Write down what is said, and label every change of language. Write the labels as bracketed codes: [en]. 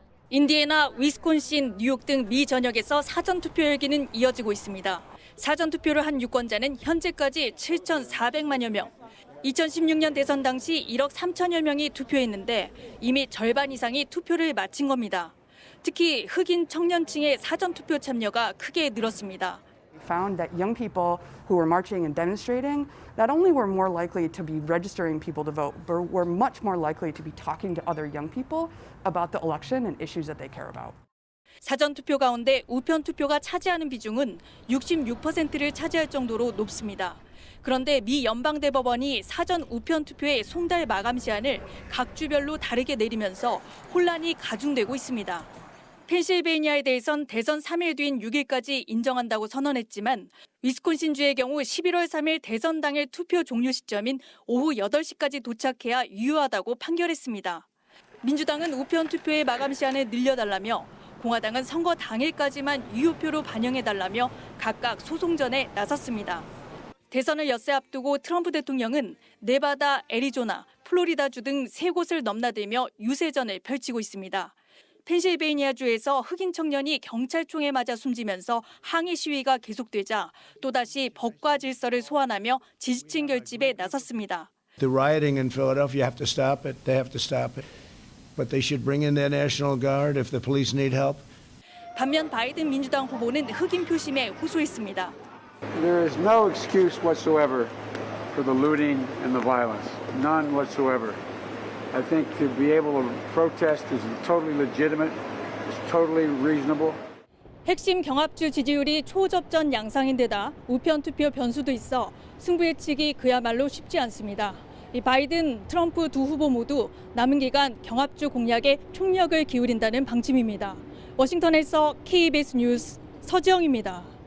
[ko] 인디애나, 위스콘신, 뉴욕 등 미 전역에서 사전투표 열기는 이어지고 있습니다. 사전투표를 한 유권자는 현재까지 7,400만여 명. 2016년 대선 당시 1억 3천여 명이 투표했는데 이미 절반 이상이 투표를 마친 겁니다. 특히 흑인 청년층의 사전투표 참여가 크게 늘었습니다. [en] found that young people who were marching and demonstrating not only were more likely to be registering people to vote, but were much more likely to be talking to other young people about the election and issues that they care about. [ko] 사전투표 가운데 우편투표가 차지하는 비중은 66%를 차지할 정도로 높습니다. 그런데 미 연방대법원이 사전 우편투표의 송달 마감 시한을 각 주별로 다르게 내리면서 혼란이 가중되고 있습니다. 펜실베이니아에 대해선 대선 3일 뒤인 6일까지 인정한다고 선언했지만 위스콘신주의 경우 11월 3일 대선 당일 투표 종료 시점인 오후 8시까지 도착해야 유효하다고 판결했습니다. 민주당은 우편 투표의 마감 시한을 늘려달라며 공화당은 선거 당일까지만 유효표로 반영해달라며 각각 소송전에 나섰습니다. 대선을 엿새 앞두고 트럼프 대통령은 네바다, 애리조나, 플로리다주 등 3곳을 넘나들며 유세전을 펼치고 있습니다. 펜실베이니아주에서 흑인 청년이 경찰총에 맞아 숨지면서 항의 시위가 계속되자 또다시 법과 질서를 소환하며 지지층 결집에 나섰습니다. [en] The rioting in Philadelphia, you have to stop it. They have to stop it. But they should bring in their National Guard if the police need help. [ko] 반면 바이든 민주당 후보는 흑인 표심에 호소했습니다. [en] There is no excuse whatsoever for the looting and the violence. None whatsoever. I think to be able to protest is totally legitimate, it's totally reasonable. [ko] 핵심 경합주 지지율이 초접전 양상인데다 우편 투표 변수도 있어 승부 예측이 그야말로 쉽지 않습니다. 바이든, 트럼프 두 후보 모두 남은 기간 경합주 공략에 총력을 기울인다는 방침입니다. 워싱턴에서 KBS 뉴스 서지영입니다.